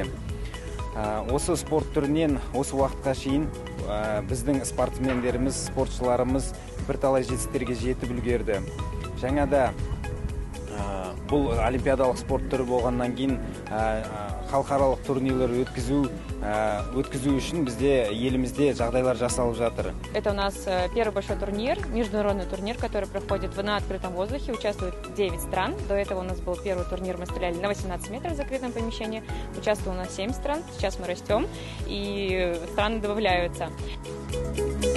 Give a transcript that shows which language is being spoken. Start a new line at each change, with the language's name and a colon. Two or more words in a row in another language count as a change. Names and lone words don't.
Kazakh: Осы спорт түрінен осы уақытқа шейін біздің спортсмендеріміз, спортшыларымыз бірталай жетістіктерге жетіп үлгерді. Жаңада бұл олимпиадалық спорт түрі болғаннан кейін халықаралық турнирлер өткізу үшін бізде елімізде жағдайлар жасалып жатыр.
Russian: Это у нас первый большой турнир, международный турнир, который проходит на открытом воздухе. Участвует 9 стран. До этого у нас был первый турнир, мы стреляли на 18 метров в закрытом помещении. Участвовало у нас 7 стран. Сейчас мы растем, и страны добавляются.